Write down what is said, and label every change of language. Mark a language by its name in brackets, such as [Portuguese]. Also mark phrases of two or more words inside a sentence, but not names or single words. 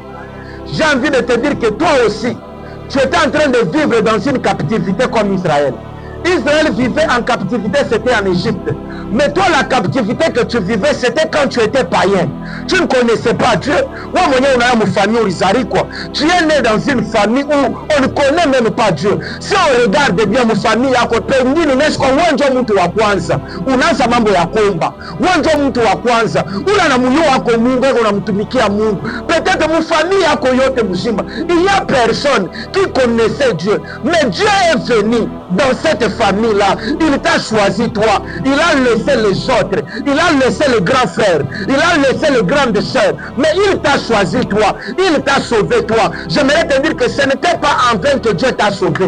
[French] J'ai envie de te dire que toi aussi, tu étais en train de vivre dans une captivité comme Israël. Israël vivait en captivité, c'était en Égypte. Mais toi, la captivité que tu vivais, c'était quand tu étais païen. Tu ne connaissais pas Dieu. Tu es né dans une famille où on ne connaît même pas Dieu. Si on regarde bien ma famille, [Swahili] mtu wa kwanza unaanza mambo ya kuomba, wewe mtu wa kwanza una na moyo wako Mungu, unamtumikia Mungu. Peut-être mu famille yako yote mzima, [French] il y a personne qui connaissait Dieu, mais Dieu est venu dans cette famille-là. Il t'a choisi toi, il a laissé les autres, il a laissé les grands frères, il a laissé les grandes sœurs, mais il t'a choisi toi, il t'a sauvé toi. J'aimerais te dire que ce n'était pas en vain que Dieu t'a sauvé.